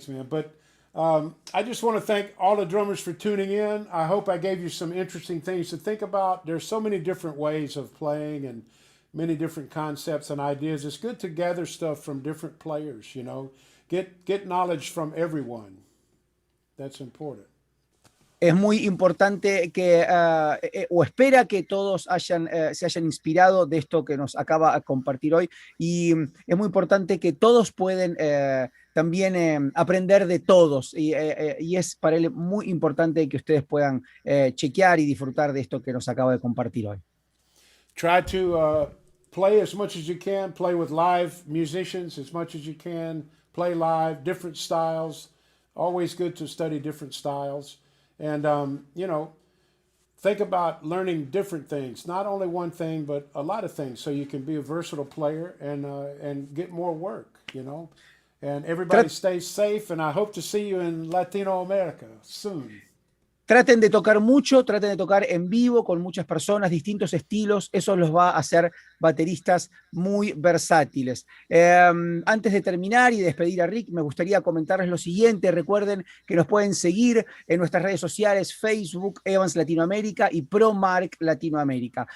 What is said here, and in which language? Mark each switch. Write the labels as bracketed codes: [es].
[en] But I just want to thank all the drummers for tuning in. I hope I gave you some interesting things to think about. There's so many different ways of playing and many different concepts and ideas. It's good to gather stuff from different players. You know, get knowledge from everyone. That's important. [es] Es muy importante que, o espera que todos se hayan inspirado de esto que nos acaba de compartir hoy. Y es muy importante que todos pueden también aprender de todos. Y es para él muy importante que ustedes puedan chequear y disfrutar de esto que nos acaba de compartir hoy. [en] Try to play as much as you can, play with live musicians as much as you can, play live, different styles. Always good to study different styles. And, you know, think about learning different things, not only one thing, but a lot of things, so you can be a versatile player and get more work, you know. And everybody stays safe, and I hope to see you in Latino America soon. [es] Traten de tocar mucho, traten de tocar en vivo con muchas personas, distintos estilos. Eso los va a hacer bateristas muy versátiles. Antes de terminar y despedir a Rick, me gustaría comentarles lo siguiente. Recuerden que nos pueden seguir en nuestras redes sociales, Facebook, Evans Latinoamérica y ProMark Latinoamérica.